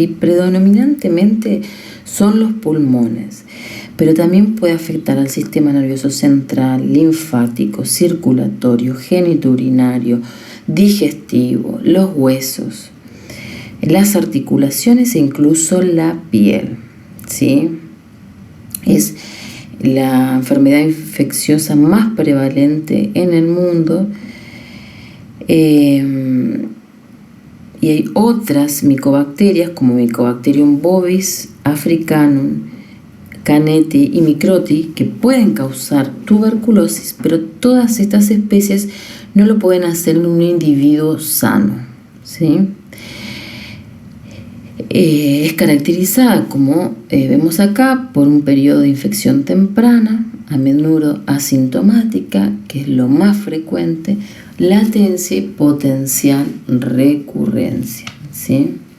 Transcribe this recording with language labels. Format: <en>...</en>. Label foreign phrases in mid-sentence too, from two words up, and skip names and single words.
<es>Predominantemente son los pulmones, pero también puede afectar al sistema nervioso central, linfático, circulatorio, genitourinario, digestivo, los huesos, las articulaciones e incluso la piel, ¿sí? Es la enfermedad infecciosa más prevalente en el mundo. Y hay otras micobacterias como Mycobacterium bovis, africanum, caneti y microti que pueden causar tuberculosis, pero todas estas especies no lo pueden hacer en un individuo sano, ¿sí? Es caracterizada, como vemos acá, por un periodo de infección temprana, a menudo asintomática, que es lo más frecuente, latencia y potencial recurrencia, ¿sí?</es>